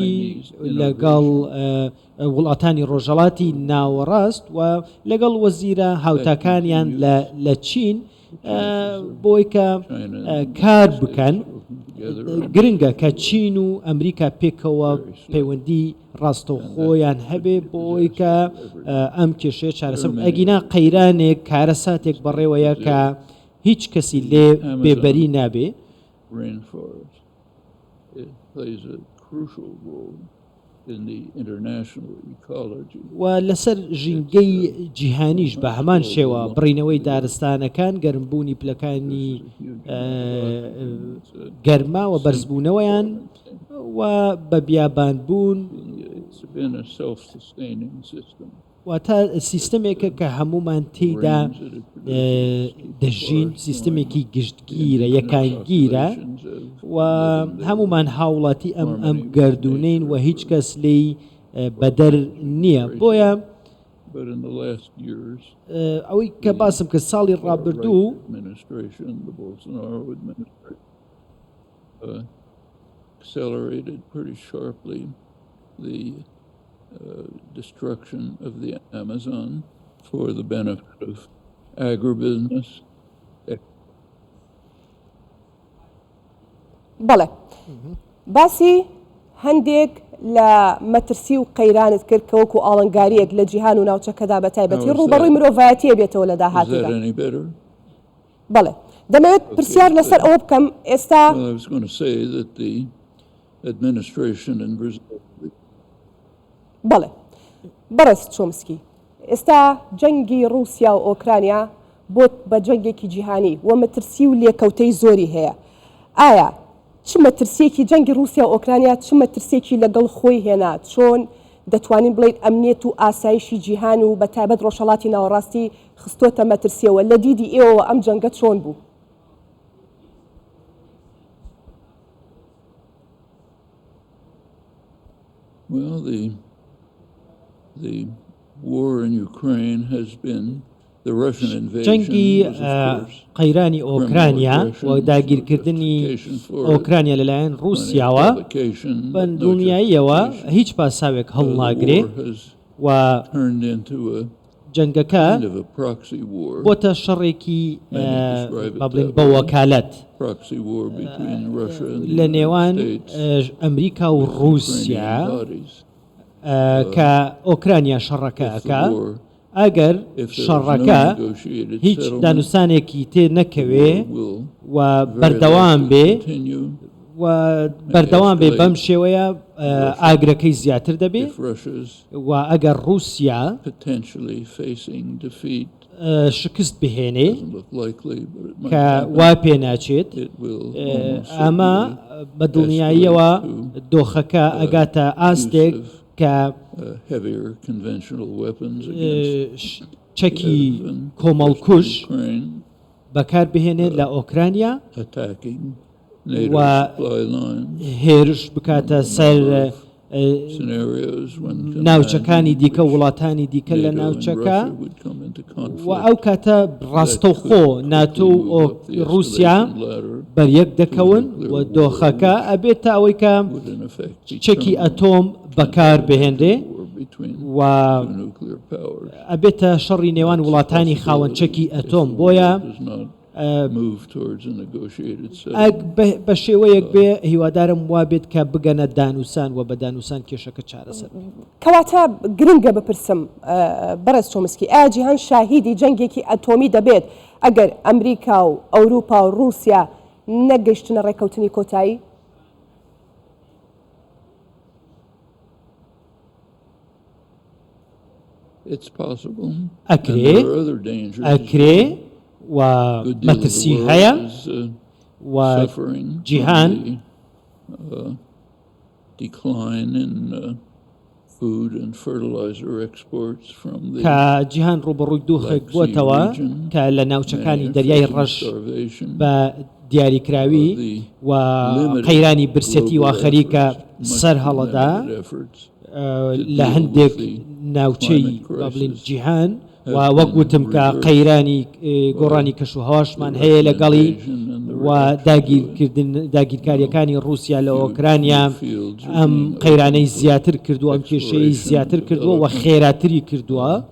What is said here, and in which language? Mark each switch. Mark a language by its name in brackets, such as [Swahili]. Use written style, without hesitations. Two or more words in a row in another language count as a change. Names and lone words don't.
[Central Kurdish] لەگەڵ وڵاتانی ڕۆژهەڵاتی ناوەڕاست و لەگەڵ وەزیرە هاوتاکانیان لە چین بۆی کە کار بکەن گرنگە کە چین و ئەمریکا پێکەوە پەیوەندی ڕاستەوخۆیان هەبێ بۆی کە ئەم کێشەیە چارەسەر ئەگینا قەیرانێک کارەساتێک بەڕێوەیە کە هیچ کەسی لێ بێبەری نابێ [English] rainforest. It plays a crucial role in the international ecology. [Central Kurdish] و لەسەر ژینگەی جیهانیش بە هەمان شێوە بڕینەوەی دارستانەکان گەرمبوونی پلەکانی گەرما و بەرزبوونەوەیان و بە بیابانبوون [English] It's been a self-sustaining system. [Central Kurdish] واتە سیستەمێکە کە هەمومان تێیدا دەژین سیستەمێکی گشتگیرە یەکانگیرە و هەمومان هاوڵاتی ئەم گەردونین و هیچ کەس لێی بەدەر نییە بۆیە [English] But in the last years, [Central Kurdish] ئەوەی کە باسم کە ساڵی ڕابردوو [English] administration, the Bolsonaro administration, accelerated pretty sharply the destruction of the Amazon for the benefit of agribusiness. [Central Kurdish] بەڵێ باسی هەندێک لە مەترسی و قەیرانت کرد کە وەکو ئاڵنگاریەک لە جیهان و ناوچەکەدا بە تایبەتی ڕوبەڕووی مرۆڤایەتیە بێتەوە لە [English] Is [Central Kurdish] داهاتوودا [English] that any better? [Central Kurdish] بەڵێ دەمەوێت پرسیار لەسەر ئەوە بکەم ئێستا [English] Well, I was going to say that the administration in Brazil [Central Kurdish] بەڵێ بەڕێز چۆمسکی ئێستا جەنگی رووسیا و ئۆکرانیا بۆت بە جەنگێکی جیهانی و مەترسی و لێکەوتەی زۆری هەیە ئایا چ مەترسێکی جەنگی رووسیا و ئۆکرانیا چ مەترسێکی لەگەڵ خۆی هێنا چۆن دەتوانین بڵێیت ئەمنیەت و ئاسایشی جیهان و بە تایبەت ڕۆژهەڵاتی ناوەڕاستی خستۆتە مەترسیەوە لە دیدی ئێوە ئەم جەنگە چۆن بوو؟ [English] Well, the war in Ukraine has been the Russian invasion [Central Kurdish] جەنگی [English] was, of course, [Central Kurdish] قەیرانی ئۆکرانیا و داگیرکردنی ئۆکرانیا لەلایەن رووسیاوە بە دڵنیاییەوە هیچ پاساوێک هەڵناگرێ و [English] turned into a [Central Kurdish] جەنگەکە [English] kind of a proxy war. [Central Kurdish] بۆتە شەڕێکی بڵێن بە وەکالەت [English] Proxy war between Russia and the [Central Kurdish] لە [English] United [Central Kurdish] نێوان [English] States, [Central Kurdish] ئەمریکا و رووسیا [English] Ukrainian bodies. [Central Kurdish] کە ئۆکرانیا شەڕەکەکە [English] If the war, [Central Kurdish] ئەگەر [English] if there is [Central Kurdish] شەڕەکە [English] no negotiated [Central Kurdish] هیچ [English] settlement, [Central Kurdish] دانوسانێکی تێ نەکەوێ [English] will [Central Kurdish] و [English] very [Central Kurdish] بەردەوام [English] likely [Central Kurdish] بێ [English] continue [Central Kurdish] و بەردەوام بێ بەم شێوەیە ئاگرەکەی زیاتر دەبێ [English] if Russia's [Central Kurdish] و ئەگەر رووسیا [English] potentially facing defeat. [Central Kurdish] شکست بهێنێ [English] Doesn't look likely, but it might [Central Kurdish] کە [English] happen. [Central Kurdish] وا پێ ناچێت [English] It will almost [Central Kurdish] ئەمە [English] certainly [Central Kurdish] بە دڵنیاییەوە دۆخەکە ئەگاتە ئاستێک کە [English] heavier conventional weapons against [Central Kurdish] چەکی کۆمەڵکوش [English] Ukraine, [Central Kurdish] بەکار بهێنێت لە ئۆکرانیا [English] attacking NATO [Central Kurdish] و [English] supply lines, [Central Kurdish] هێرش بکاتە سەر [English] scenarios when [Central Kurdish] ناوچەکانی دیکە وڵاتانی دیکە لە [English] NATO and [Central Kurdish] ناوچەکە [English] Russia would come into [Central Kurdish] و [English] conflict. [Central Kurdish] ئەو کاتە ڕاستەوخۆ ناتۆ و رووسیا بەریەک دەکەون و دۆخەکە ئەبێتە ئەوەی کە [English] would in effect be [Central Kurdish] چەکی [English] terminated [Central Kurdish] ئەتۆم بەکار بهێندێ [English] war between [Central Kurdish] و [English] two nuclear powers. [Central Kurdish] ئەبێتە شەڕی نێوان وڵاتانی خاوەن چەکی ئەتۆم بۆیە [English] Does not move towards a negotiated [Central Kurdish] ئەگ [English] settlement. [Central Kurdish] بە شێوەیەک بێ هیوادارم وابێت کە بگەنە دانووسان و بە دانووسان کێشەکە چارەسەر. کەواتە گرنگە بپرسم بەڕێز چۆمسکی ئایا جیهان شاهیدی جەنگێکی ئەتۆمی دەبێت ئەگەر ئەمریکا و ئەوروپا و رووسیا نەگەیشتنە ڕێکەوتنی کۆتایی؟ [English] It's possible. [Central Kurdish] ئەکرێ [English] And there are other dangers. [Central Kurdish] ئەکرێ و [English] Good deal of the [Central Kurdish] مەترسی [English] world [Central Kurdish] هەیە [English] is, [Central Kurdish] و [English] suffering from [Central Kurdish] جیهان [English] the decline in food and fertilizer exports from the [Central Kurdish] کە جیهان ڕوبەڕووی دۆخێک بووەتەوە کە لە ناوچەکانی دەریای ڕەش بە دیاریکراوی و قەیرانی برسێتی و خەریکە سەر هەڵەدا لە هەندێک ناوچەی بڵین جیهان و وەکوتم کە قەیرانی گۆڕانی کەشوهەواشمان هەیە لەگەڵی و داگیرکاریەکانی رووسیا لە ئۆکرانیا ئەم قەیرانەی زیاتر کردووە ئەم کێشەی زیاتر کردووە و خێراتری کردووە